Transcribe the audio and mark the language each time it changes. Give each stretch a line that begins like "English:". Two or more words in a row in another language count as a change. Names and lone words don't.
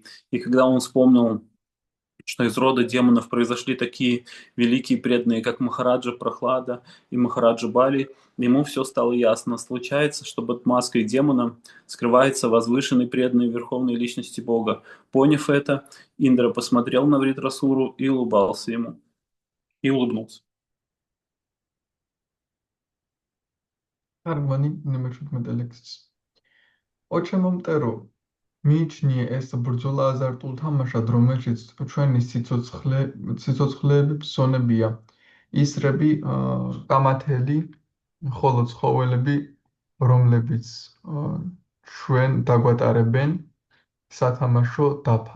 Russian: И когда он вспомнил, что из рода демонов произошли такие великие преданные, как Махараджа Прахлада и Махараджа Бали, ему все стало ясно. Случается, что под маской демона скрывается возвышенный преданный верховной личности Бога. Поняв это, Индра посмотрел на Вритрасуру и улыбался ему. И улыбнулся.
Georgian: მიიჩნიე ეს ბრძოლა აზარტულ თამაშად, რომელშიც ჩვენი სიცოცხლეები ფსონებია, ისრები, კამათელი, ხოლო ცხოველები, რომლებიც ჩვენ დაგვატარებენ სათამაშო დაფა.